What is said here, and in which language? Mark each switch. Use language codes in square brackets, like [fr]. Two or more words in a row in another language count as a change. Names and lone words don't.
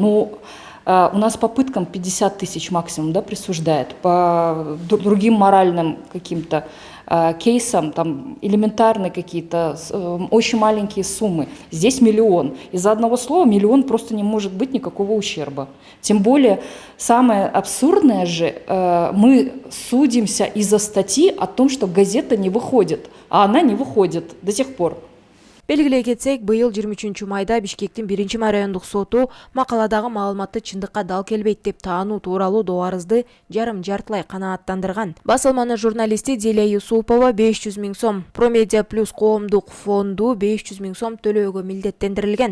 [ru] Ну, у нас по пыткам 50 тысяч максимум, да, присуждает, по другим моральным каким-то кейсам, там элементарные какие-то, очень маленькие суммы. Здесь миллион. Из-за одного слова миллион просто не может быть никакого ущерба. Тем более, самое абсурдное же, мы судимся из-за статьи о том, что газета не выходит, а она не выходит до сих пор. [ky] Белгилей кетсек, быйыл 23 майда Бишкектин 1 райондук соту макаладагы маалыматты чындыкка дал келбейт деп таануу тууралуу доо арызды жарым-жартылай канааттандырган. Басылманын журналисти Дилия Юсупова 500 000 сом, Промедиа Плюс коомдук фонду 500 000 сом төлөөгө милдеттендирилген.